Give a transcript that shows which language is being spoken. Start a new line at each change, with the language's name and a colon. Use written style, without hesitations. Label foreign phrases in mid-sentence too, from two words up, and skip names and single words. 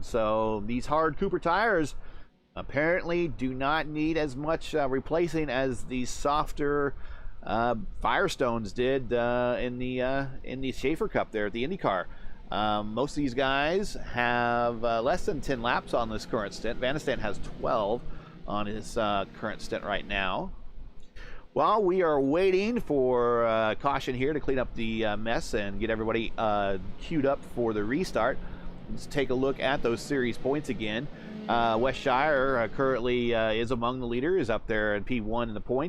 English: So these hard Cooper tires apparently do not need as much replacing as these softer Firestones did in the Schaefer Cup there at the IndyCar. Most of these guys have less than 10 laps on this current stint. Van de Sant has 12 on his current stint right now. While we are waiting for caution here to clean up the mess and get everybody queued up for the restart, let's take a look at those series points again. West Shire currently is among the leaders up there in P1 in the points.